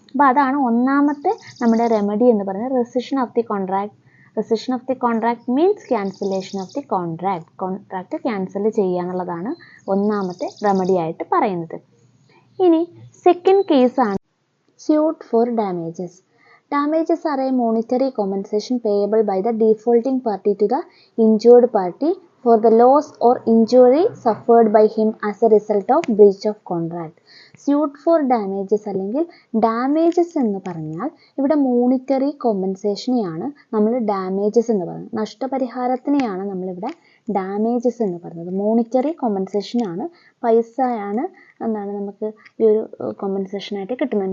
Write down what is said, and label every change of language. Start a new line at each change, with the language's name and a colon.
Malayalam: അപ്പോൾ അതാണ് ഒന്നാമത്തെ നമ്മുടെ റെമഡി എന്ന് പറയുന്നത്, റെസിഷൻ of the contract.
English: Rescission of the contract means cancellation of the contract.
Malayalam: Contract cancel ചെയ്യുക എന്നുള്ളതാണ് ഒന്നാമത്തെ റെമഡി ആയിട്ട് പറയുന്നത്. ഇനി സെക്കൻഡ് കേസാണ് suit for damages.
English: Damages are a monetary compensation payable by the defaulting party to the injured party for the loss or injury suffered by him as a result of breach of contract.
Malayalam: Suit for damages അല്ലെങ്കിൽ damages എന്ന് പറഞ്ഞാൽ ഇവിടെ monetary കോമ്പൻസേഷനെയാണ് നമ്മൾ damages എന്ന് പറയുന്നത്. നഷ്ടപരിഹാരത്തിനെയാണ് നമ്മളിവിടെ damages എന്ന് പറയുന്നത്. മോണിറ്ററി കോമ്പൻസേഷനാണ്, പൈസയാണ് നമുക്ക് ഈ ഒരു കോമ്പൻസേഷനായിട്ട് കിട്ടുന്നത്.